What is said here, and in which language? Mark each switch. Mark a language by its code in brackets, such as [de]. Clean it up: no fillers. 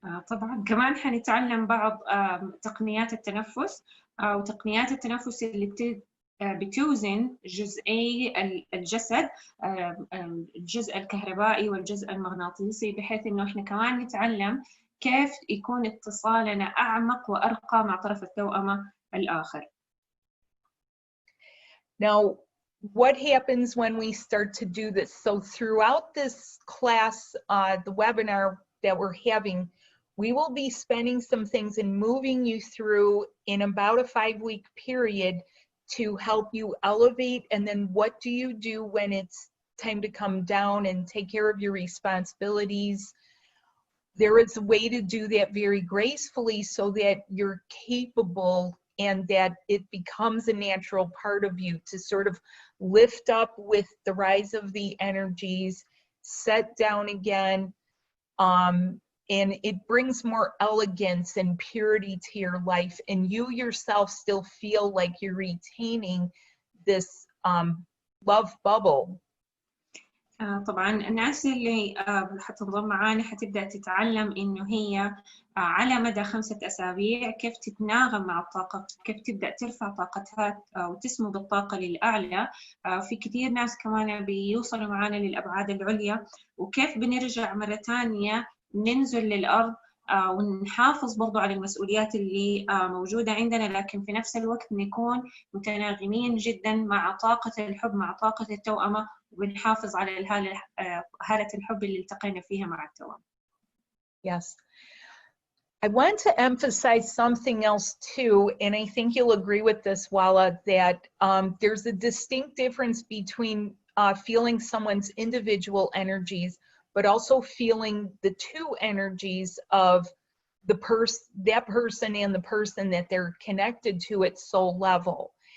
[ar] طبعا كمان حنتعلم بعض تقنيات التنفس، وتقنيات التنفس اللي بتوزن جزئي الجسد، الجزء الكهربائي والجزء المغناطيسي، بحيث انه احنا كمان نتعلم كيف يكون اتصالنا اعمق وارقى مع طرف التوأمة الاخر. [en] Now, what happens when we start to do this? So throughout this class, the webinar that we're having, we will be spending some things and moving you through in about a 5-week period to help you elevate. And then what do you do when it's time to come down and take care of your responsibilities? There is a way to do that very gracefully so that you're capable and that it becomes a natural part of you to sort of lift up with the rise of the energies, set down again, and it brings more elegance and purity to your life, and you yourself still feel like you're retaining this love bubble. [ar] طبعا الناس اللي حتنضم معانا حتبدأ تتعلم إنه هي على مدى 5 أسابيع كيف تتناغم مع الطاقة، كيف تبدأ ترفع طاقتها وتسمو بالطاقة للأعلى. في كثير ناس كمان بيوصلوا معانا للأبعاد العليا، وكيف بنرجع مرة ثانية ننزل للأرض ونحافظ برضو على المسؤوليات اللي موجودة عندنا، لكن في نفس الوقت نكون متناغمين جدا مع طاقة الحب، مع طاقة التوأمة، وبنحافظ على هالة الحب اللي التقينا فيها مع التوأم. [en] Yes. I want to emphasize something else too, and I think you'll agree with this, Wala, that there's a distinct difference between feeling someone's individual energies, but also feeling the 2 energies of that person and the person that they're connected to at soul level.